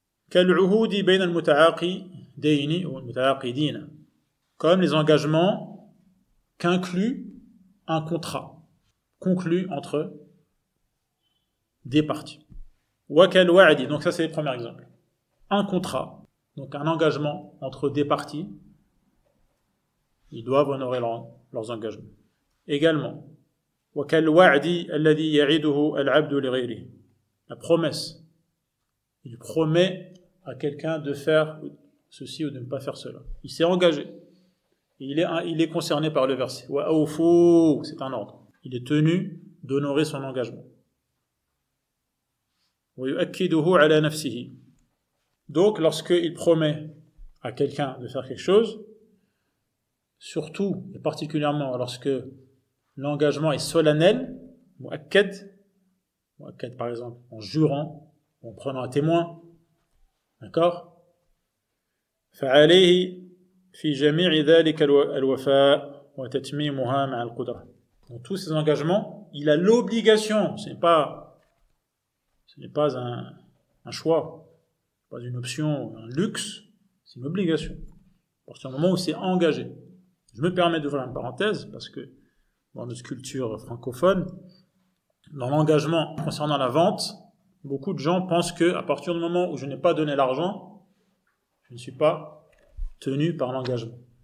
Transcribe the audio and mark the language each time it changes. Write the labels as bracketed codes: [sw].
[ar] كالعهود بين المتعاقدين [fr] ou [ar] المتعاقدين, [fr] comme les engagements qu'inclut un contrat conclu entre des parties. [ar] وكال وعد, [fr] donc ça c'est le premier exemple. Un contrat, donc un engagement entre des parties, ils doivent honorer leurs engagements. Également, [ar] وكال وعد الذي يعده العبد لغيره, [fr] la promesse. Il promet à quelqu'un de faire ceci ou de ne pas faire cela. Il s'est engagé. Il est concerné par le verset. وأوفوا, c'est un ordre. Il est tenu d'honorer son engagement. [ar] ويؤكده على نفسه. [fr] Donc, lorsqu'il promet à quelqu'un de faire quelque chose, surtout et particulièrement lorsque l'engagement est solennel, mu'akkad par exemple, en jurant, en prenant un témoin, d'accord? [ar] فعليه في جميع ذلك الوفاء وتتميمها مع القدرة. [fr] Dans tous ces engagements, il a l'obligation, ce n'est pas un choix, pas une option, un luxe, c'est une obligation. À partir du moment où c'est engagé. Je me permets d'ouvrir une parenthèse parce que dans notre culture francophone, dans l'engagement concernant la vente, beaucoup de gens pensent qu'à partir du moment où je n'ai pas donné l'argent, je ne suis pas tenu par l'engagement.